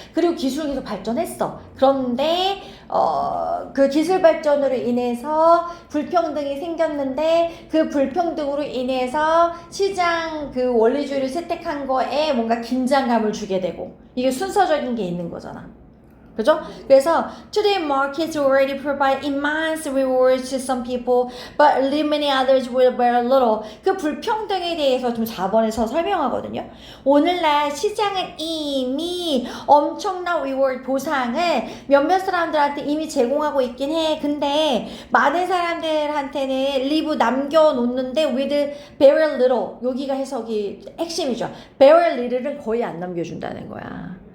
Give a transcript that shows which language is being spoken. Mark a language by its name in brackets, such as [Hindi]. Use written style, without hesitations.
[Korean] 그리고 기술이 계속 발전했어. 그런데 그 기술 발전으로 인해서 불평등이 생겼는데 그 불평등으로 인해서 시장 그 원리주의를 채택한 거에 뭔가 긴장감을 주게 되고 이게 순서적인 게 있는 거잖아. 그죠? 그래서 [English] today markets already provide immense rewards to some people, but many others will bear little. [Korean] 그 불평등에 대해서 좀 4번에서 설명하거든요. 오늘날 시장은 이미 엄청난 reward 보상을 몇몇 사람들한테 이미 제공하고 있긴 해. 근데 많은 사람들한테는 leave 남겨놓는데 [English] with very little. [Korean] 여기가 해석이 핵심이죠. very little은 거의 안 남겨준다는 거야.